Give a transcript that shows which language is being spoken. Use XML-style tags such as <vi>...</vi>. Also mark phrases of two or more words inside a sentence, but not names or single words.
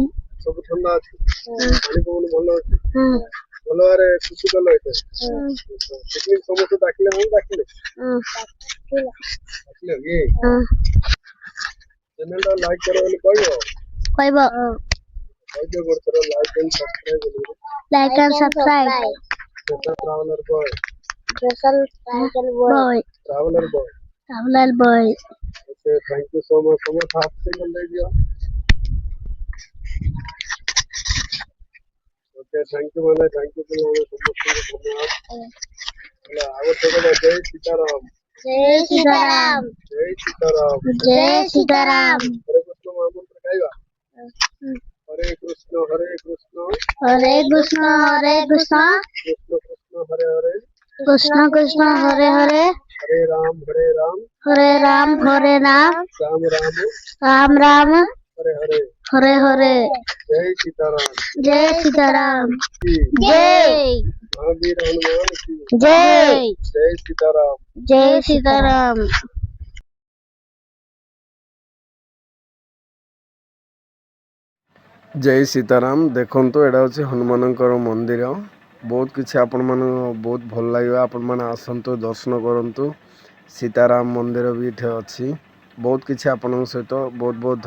<or>ସବୁ ଥଣ୍ଡା ଅଛି ପାଣି ପବନ ଭଲ ଅଛି ଭଲ ଭାବରେ ଖୁସି କଲ ଏଠି ପିକନିକ ସମସ୍ତେ ଡାକିଲେ ମୁଁ ଡାକିଲେ ଡାକିଲେ କି ଚ୍ୟାନେଲଟା ଲାଇକ୍ କର ବୋଲି କହିବ କହିଦିଅ ଗୋଟେ ଥର</or> <en>like and subscribe like and subscribe traveler boy traveler boy okay thank you so much</en> <or>ସମସ୍ତେ ହାତ ସିଗ୍ନାଲ ଦେଇଦିଅ</or> <en>okay thank you</en> <or>ମାନେ</or> <en>thank you</en> <or>ପିଲାମାନେ ସମସ୍ତଙ୍କୁ ଧନ୍ୟବାଦ ହେଲା ଆବଶ୍ୟକତା ଜୟ ସୀତାରାମ</or> <hi>जय सीताराम</hi> <or>ଜୟ ସୀତାରାମ</or> <hi>जय सीताराम</hi> <or>ହରେ କୃଷ୍ଣ ମହାମନ୍ତ୍ର ଗାଇବା ହରେ କୃଷ୍ଣ</or> <hi>हरे कृष्ण</hi> <or>କୃଷ୍ଣ କୃଷ୍ଣ ହରେ ହରେ</or> <hi>कृष्ण कृष्ण हरे हरे हरे राम हरे राम राम राम राम राम हरे हरे हरे हरे जय सीताराम जय सीताराम की जय महावीर हनुमान की जय जय सीताराम जय सीताराम जय सीताराम</hi> <or>ଦେଖନ୍ତୁ ଏଟା ହଉଛି ହନୁମାନଙ୍କର ମନ୍ଦିର ବହୁତ କିଛି ଆପଣମାନେ ବହୁତ ଭଲ ଲାଗିବ ଆପଣମାନେ ଆସନ୍ତୁ ଦର୍ଶନ କରନ୍ତୁ ସୀତାରାମ ମନ୍ଦିର ଭି ଏଠି ଅଛି ବହୁତ କିଛି ଆପଣ ସହିତ ବହୁତ ବହୁତ</or>